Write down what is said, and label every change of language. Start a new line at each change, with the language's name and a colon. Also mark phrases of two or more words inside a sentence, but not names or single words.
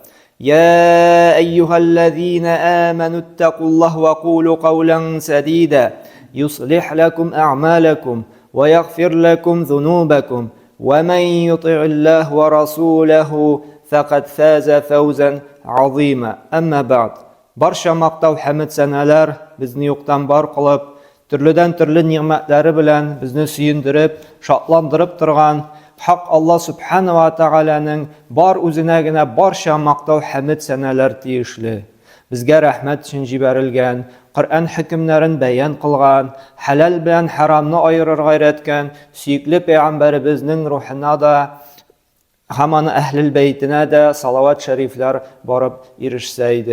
Arabic: يا أيها الذين آمنوا اتقوا الله وقولوا قولا سديدا يصلح لكم أعمالكم ويغفر لكم ذنوبكم ومن يطع الله ورسوله فقد فاز فوزا عظيما أما بعد
Uzbek: Barcha maqtav hamd sanalar bizni yo'qdan bor qilib, turlidan turli ne'matlari bilan bizni suyundirib, shodlantirib turgan Haq Allah subhanahu va taolaning bor o'zinagina barcha maqtav hamd sanalar tegishli. Bizga rahmat uchun jibarilgan, Qur'on hukmlarini bayon qilgan, halal bilan haromni ayirib o'rgatgan suyukli payg'ambarimizning ruhina da hamon ahlul baytina da salovat shariflar borib erishsaydi.